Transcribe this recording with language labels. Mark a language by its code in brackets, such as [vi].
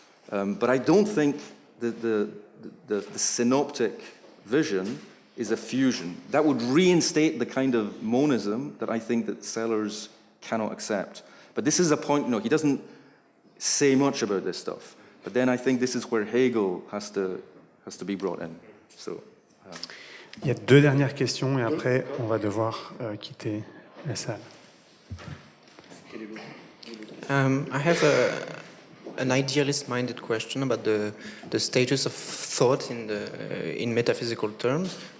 [en] But I don't think that the synoptic vision is a fusion. That would reinstate the kind of monism that I think that Sellers cannot accept. But this is a point, you know, he doesn't say much about this stuff. But then I think this is where Hegel has to be brought in. So. [fr] Il y a 2 dernières questions et après, on va devoir quitter la salle. [en] I have an idealist-minded question about the status of thought in metaphysical terms.